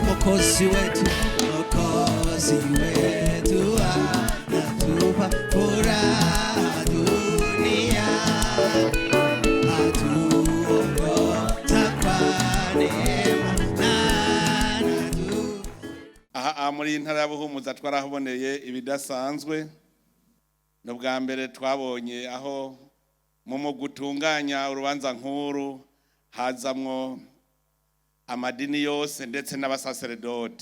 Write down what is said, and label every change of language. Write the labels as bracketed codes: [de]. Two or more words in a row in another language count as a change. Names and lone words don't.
[sw] Mwokozi wetu anatupa furaha dunia, atuongoza kwa neema na [rn] aha muri intara ya Buhumuza twarahuboneye ibidasanzwe. No bwa mbere twabonye aho mu gutunganya urubanza nkuru hazamwo amadini yose ndetse n'abasaseredoti.